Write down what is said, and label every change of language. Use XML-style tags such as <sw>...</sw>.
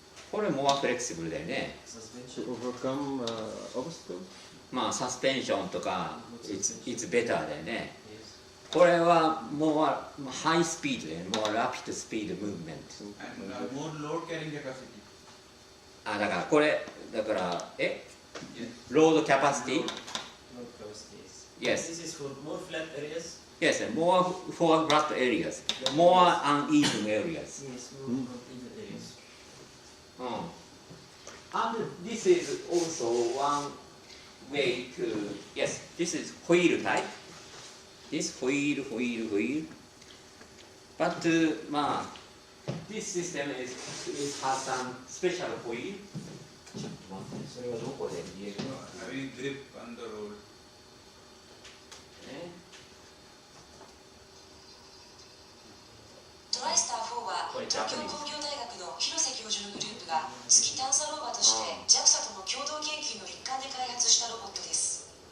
<ja>これ</ja> <en>more flexible</en> <ja>だよね。</ja> <en>Suspension? To overcome obstacles?</en> <ja>まあサスペンションとか</ja> <en>it's better</en> <ja>だよね。</ja> <en>Yes.</en> <ja>これはもうハイスピードだよね。</ja> <en>more rapid speed movement. And more load carrying capacity.</en> <ja>だからこれだから</ja> <en>load capacity. Load capacities. Yes. This is for more flat areas. Yes, more for flat areas, more uneven areas. Yes, more uneven areas. And this is also one way to, yes, this is wheel type. This wheel. But this system has some special wheel.</en> <ja>ちょっと待って、それはどこで見えるの？</ja> <en>Having grip on the road.</en> <ja>トライスター4は東京工業大学の広瀬教授のグループが月探査ローバーとして JAXA との共同研究の一環で開発したロボットです。</ja>